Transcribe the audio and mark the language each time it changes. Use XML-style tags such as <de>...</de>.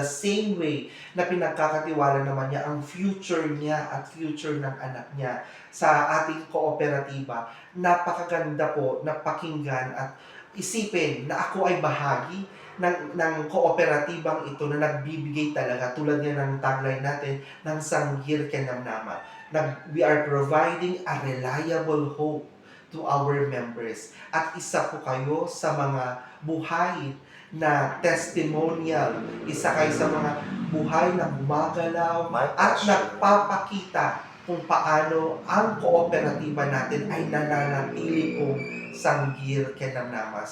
<en>The same way</en> <tl>na pinagkakatiwala naman niya ang future niya at future ng anak niya sa ating kooperatiba. Napakaganda po na pakinggan at isipin na ako ay bahagi ng kooperatibang ito na nagbibigay talaga, tulad niya ng tagline natin, ng sanggir kenamnama.</tl> <en>We are providing a reliable hope to our members.</en> <tl>At isa po kayo sa mga buhay na testimonial, isa kayo sa mga buhay na gumagalaw at nagpapakita kung paano ang kooperatiba natin ay nananatili pong sanggir kenamnama.</tl>